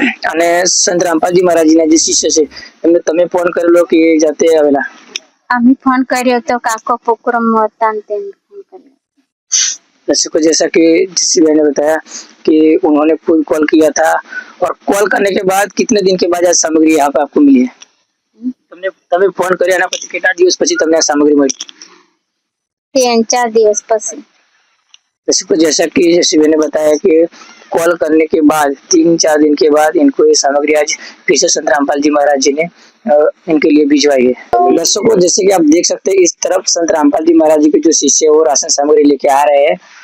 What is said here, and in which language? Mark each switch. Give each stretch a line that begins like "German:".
Gujarati: અને સંત રામપાલજી મહારાજના જે શિષ્ય છે એમને તમે ફોન કરેલો કે જાતે આવેલા? અમે ફોન કર્યો તો કાકો પોકરમમાં હતા ને તેમને ફોન કર્યો।
Hindi: दर्शकों, जैसा कि जिसी भाई ने बताया कि उन्होंने खुद कॉल किया था, और कॉल करने के बाद कितने दिन के बाद आज सामग्री यहाँ पे आपको मिली है?
Gujarati: તમે ફોન કર્યો એના પછી કેટલા દિવસ પછી તમને આ સામગ્રી મળી? 3-4 દિવસ પછી।
Hindi: दर्शकों, जैसा कि जैसी भाई ने बताया कि कॉल करने के बाद 3-4 दिन के बाद इनको ये सामग्री आज फिर से संत रामपाल जी महाराज जी ने इनके लिए भिजवाई है। दर्शकों, जैसे कि आप देख सकते हैं, इस तरफ संत रामपाल जी महाराज जी के जो शिष्य है वो राशन सामग्री लेके आ रहे हैं।